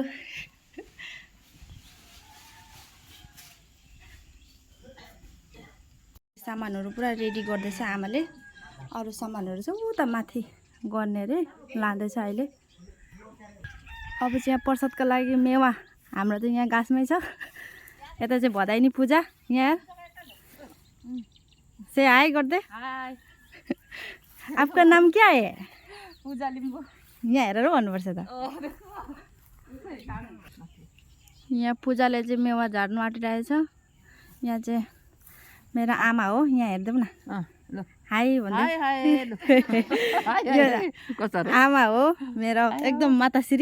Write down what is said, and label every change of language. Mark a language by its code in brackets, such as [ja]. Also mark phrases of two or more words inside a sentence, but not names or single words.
[ne] सामानहरु पुरा रेडी गर्दैछ आमाले। अरु सामानहरु चाहिँ उता माथि गर्ने रे लाँदैछ अहिले। अब चाहिँ यहाँ प्रसादको लागि मेवा हाम्रो त यहाँ गाछमै छ। यता चाहिँ भदाइनी पूजा यहाँ से हाय गर्दे। हाय, [hi] आपका नाम क्या है? पूजा लिम्बू। [ne] यहाँ हेरेर भन्नुपर्छ त। यहाँ पूजाले चाहिँ मेवा झार्नु आँटिरहेछ। यहाँ चाहिँ मेरो आमा हो, यहाँ हेर्दै न। हाय भन्दै। आमा हो मेरो एकदम माताश्री।